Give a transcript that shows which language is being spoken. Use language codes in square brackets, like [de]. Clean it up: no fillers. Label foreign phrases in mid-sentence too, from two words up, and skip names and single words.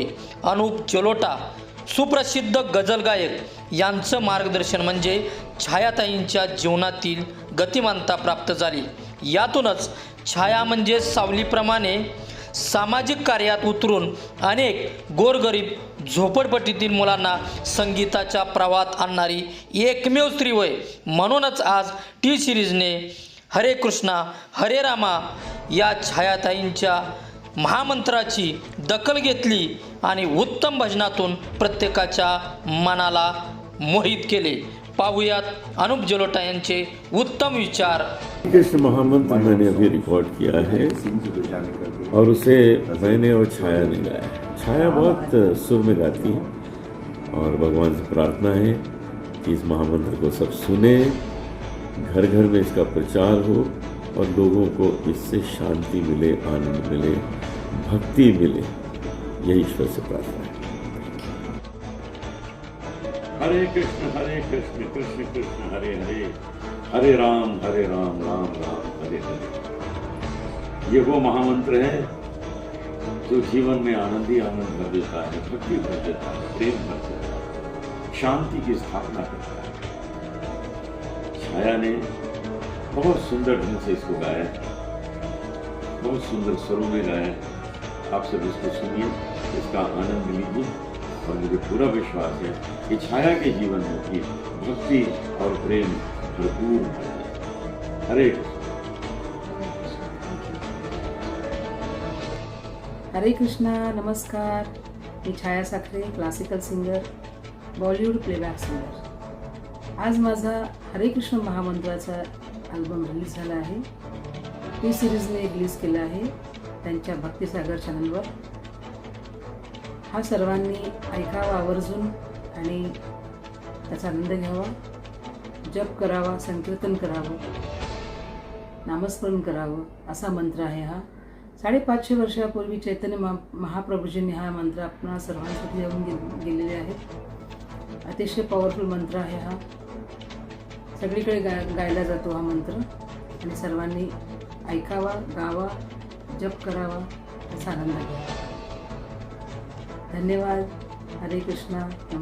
[mr] अनुप जलोटा सुप्रसिद्ध गझल गायक यांचं मार्गदर्शन म्हणजे छायाताईंच्या जीवनातील गतिमानता प्राप्त झाली। यातूनच छाया म्हणजे सावलीप्रमाणे सामाजिक कार्यात उतरून अनेक गोरगरीब झोपडपट्टीतील मुलांना संगीताच्या प्रवाहात आणणारी एकमेव स्त्री होय। म्हणूनच आज टी सिरीजने हरे कृष्णा हरे रामा या छायाताईंच्या महामंत्राची दखल घेतली आणि उत्तम भजनातून प्रत्येकाच्या मनाला मोहित केले। पाहुयात अनुप जलोटा यांचे उत्तम विचार। [hi] कृष्ण महामंत्र मैंने अभी रिकॉर्ड किया है और उसे मैंने और छाया ने गाया है। छाया बहुत सुर में गाती है और भगवान से प्रार्थना है कि इस महामंत्र को सब सुने, घर घर में इसका प्रचार हो और लोगों को इससे शांति मिले, आनंद मिले, भक्ति मिले। यही ईश्वर से प्रार्थना है। हरे कृष्ण कृष्ण कृष्ण हरे हरे, हरे राम राम राम हरे हरे। ये वो महामंत्र है जो जीवन में आनंद ही आनंद भर देता है, भक्ति भर देता है, प्रेम भर देता है, शांति की स्थापना करता है। छाया ने बहुत सुंदर ढंग से इसको गाया, बहुत सुंदर स्वरों में गाया। आप सब इसको सुनिए, इसका आनंद लीजिए और मुझे पूरा विश्वास है कि छाया के जीवन में भी भक्ति और प्रेम भरपूर है। हरे हरे कृष्णा। [mr] नमस्कार, मी छाया साखरे, [en] classical singer, Bollywood playback singer. [mr] आज माझा हरे कृष्ण महामंत्राचा अल्बम रिलीज झाला आहे। टी सिरीजने रिलीज केला आहे त्यांच्या भक्तिसागर चॅनलवर। हा सर्वांनी ऐकावा आवर्जून आणि त्याचा आनंद घ्यावा, जप करावा, संकीर्तन करावं, नामस्मरण करावं असा मंत्र आहे हा। 550 वर्षापूर्वी चैतन्य महाप्रभूजींनी हा मंत्र आपणा सर्वांसाठी देऊन गेलेले आहेत। अतिशय पॉवरफुल मंत्र आहे हा। सगळीकडे गायला जातो हा मंत्र आणि सर्वांनी ऐकावा, गावा, जप करावा, त्याचा आनंद घ्यावा। धन्यवाद। हरे कृष्णा।